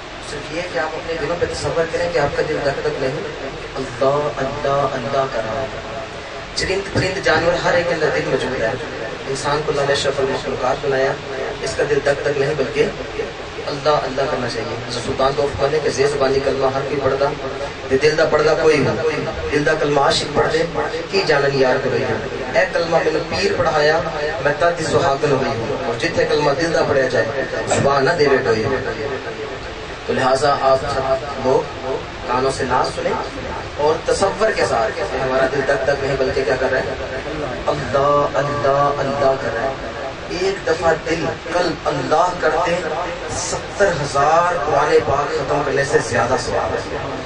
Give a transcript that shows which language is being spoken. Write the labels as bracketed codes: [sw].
[ur] صرف یہ کہ آپ اپنے دلوں پہ تصور کریں کہ آپ کا دل دک دک نہیں، اللہ اللہ اللہ کر رہا ہے. چرند پرند جانور ہر ایک کے اندر دل موجود ہے. انسان کو اللہ نے اشرف المخلوقات بنایا، اس کا دل دک دک نہیں بلکہ اللہ اللہ کرنا چاہیے. [pa] سلطان تو فرماتے کہ زیر زبانی کلمہ ہر کوئی پڑھدا تے دل دا پڑھدا کوئی ہو. دل دا کلمہ عاشق پڑھ دے کی جانن یار کوئی ہو. اے کلمہ مینوں پیر پڑھایا میں تاتی سہاگن ہوئی ہوں. اور جتھے کلمہ دل دا پڑھیا جائے زبان نہ دے کوئی. [ur] تو لہٰذا آپ لوگ کانوں سے ناز سنیں اور تصور کے ساتھ ہمارا دل دک دک نہیں بلکہ کیا کر رہا ہے؟ اللہ اللہ اللہ کر رہا ہے. ایک دفعہ دل قلب اللہ کرتے 70,000 قرآن پاک ختم کرنے سے زیادہ ثواب ہے.